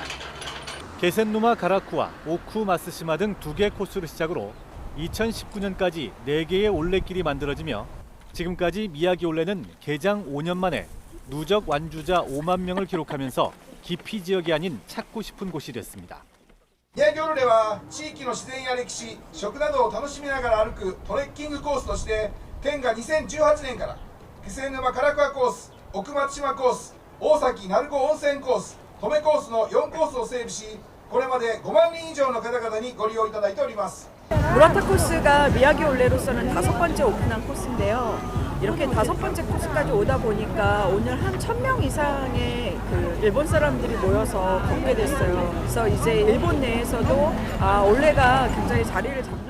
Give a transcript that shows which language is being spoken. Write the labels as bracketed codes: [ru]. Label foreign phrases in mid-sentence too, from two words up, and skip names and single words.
[ko] 게센누마 가라쿠와 오쿠 마스시마 등 2개 코스를 시작으로 2019년까지 4개의 올레길이 만들어지며 지금까지 미야기 올레는 개장 5년 만에 누적 완주자 5만 명을 기록하면서 기피 지역이 아닌 찾고 싶은 곳이 됐습니다. [ja] 宮城オルレは地域の自然や歴史、食などを楽しみながら歩くトレッキングコースとして県が2018年から気仙沼唐桑コース、奥松島コース、大崎鳴子温泉コース、登米コースの4コースを整備し、これまで5万人以上の方々にご利用いただいております. [ko] 무라타 코스가 미야기 올레로서는 5번째 오픈한 코스인데요. 이렇게 5번째 코스까지 오다 보니까 오늘 한 1000명 이상의 일본 사람들이 모여서 걷게 됐어요. 그래서 이제 일본 내에서도 올레가 굉장히 자리를 잡는.